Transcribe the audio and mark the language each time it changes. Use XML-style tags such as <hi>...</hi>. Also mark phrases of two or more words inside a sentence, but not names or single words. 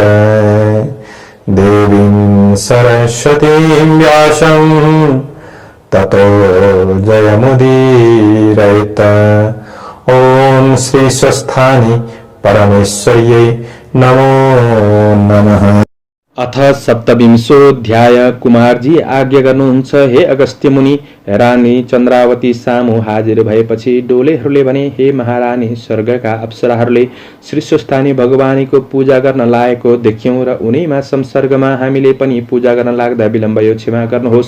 <sa>देवीं सरस्वतीं व्यासं ततो जयमुदीरयेत्। ॐ श्री स्वस्थानि परमेश्वर्यै नमो नमः। अथ सप्तविंशोऽध्याय।</sa> <ne>कुमारजी आज्ञा गर्नुहुन्छ हे अगस्त्य मुनि। रानी चन्द्रावती सामु हाजिर भएपछि डोलेहरूले भने, हे महारानी, स्वर्गका अप्सराहरूले श्री स्वस्थानी भगवानीको पूजा गर्न लागेको देख्यौं र उनैमा संसर्गमा हामीले पनि पूजा गर्न लाग्दा विलम्ब यो क्षमा गर्नुहोस्।</ne>